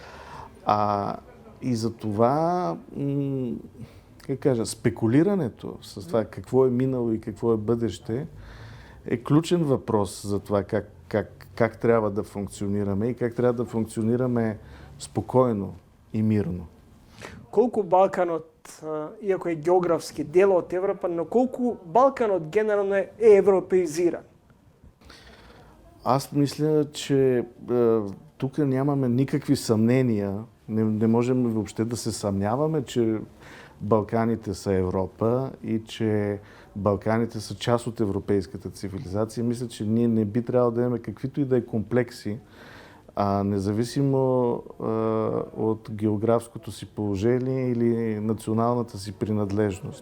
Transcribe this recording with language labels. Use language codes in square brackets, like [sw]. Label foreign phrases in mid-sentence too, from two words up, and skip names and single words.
[bg] И за това, как кажа, спекулирането с това какво е минало и какво е бъдеще е ключен въпрос за това как трябва да функционираме и как трябва да функционираме спокойно и мирно. [mk] Колку Балканот, иако е географски дел од Европа, но колку Балканот генерално е европеизиран? [bg] Аз мисля, че тук нямаме никакви съмнения. Не можем въобще да се съмняваме, че Балканите са Европа и че Балканите са част от европейската цивилизация. Мисля, че ние не би трябвало да имаме каквито и да е комплекси, независимо от географското си положение или националната си принадлежност.